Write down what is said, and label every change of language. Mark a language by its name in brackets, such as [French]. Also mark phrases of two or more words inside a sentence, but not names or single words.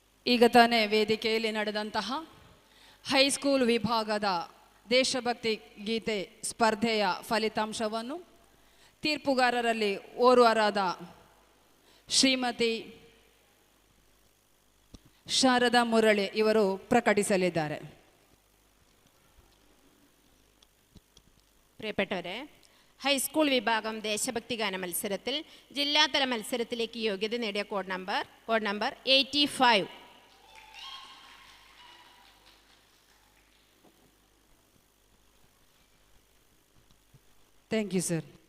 [Kannada] ಈಗ ತಾನೇ ವೇದಿಕೆಯಲ್ಲಿ ನಡೆದಂತಹ ಹೈಸ್ಕೂಲ್ ವಿಭಾಗದ ದೇಶಭಕ್ತಿ ಗೀತೆ ಸ್ಪರ್ಧೆಯ ಫಲಿತಾಂಶವನ್ನು ತೀರ್ಪುಗಾರರಲ್ಲಿ ಓರ್ವರಾದ ಶ್ರೀಮತಿ ಶಾರದಾ ಮುರಳಿ ಇವರು ಪ್ರಕಟಿಸಲಿದ್ದಾರೆ. [Malayalam] പ്രിയപ്പെട്ടവരെ, ഹൈസ്കൂൾ വിഭാഗം ദേശഭക്തി ഗാന മത്സരത്തിൽ ജില്ലാതല മത്സരത്തിലേക്ക് യോഗ്യത നേടിയ കോഡ് നമ്പർ 85. [English] thank you sir.